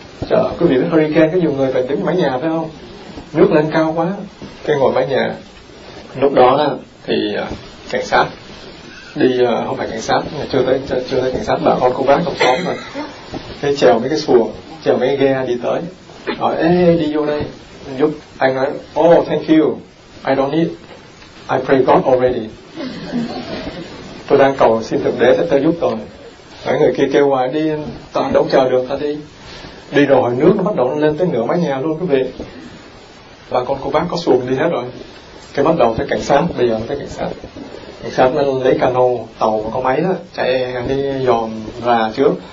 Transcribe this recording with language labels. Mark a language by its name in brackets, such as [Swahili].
[Vietnamese] Chờ, quý vị biết hurricane có nhiều người phải đứng mái nhà phải không, nước lên cao quá cái ngồi mái nhà. Lúc đó thì cảnh sát đi, không phải cảnh sát, chưa tới cảnh sát, bà con cô bác trong xóm mà thế, trèo mấy cái xuồng, trèo mấy cái ghe đi tới, nói ê đi vô đây giúp. Anh nói [English] oh thank you, I don't need, I pray God already. [Vietnamese] Tôi đang cầu xin thượng đế sẽ tới giúp tôi. Mấy người kia kêu ngoài đi, ta đâu chờ được, ta đi. Đi rồi nước nó bắt đầu lên tới nửa mái nhà luôn quý vị. Bà con cô bác có xuồng đi hết rồi. Cái bắt đầu tới cảnh sát, bây giờ tới cảnh sát. Cảnh sát nó lấy cano, tàu và có máy đó, chạy đi dòm ra trước.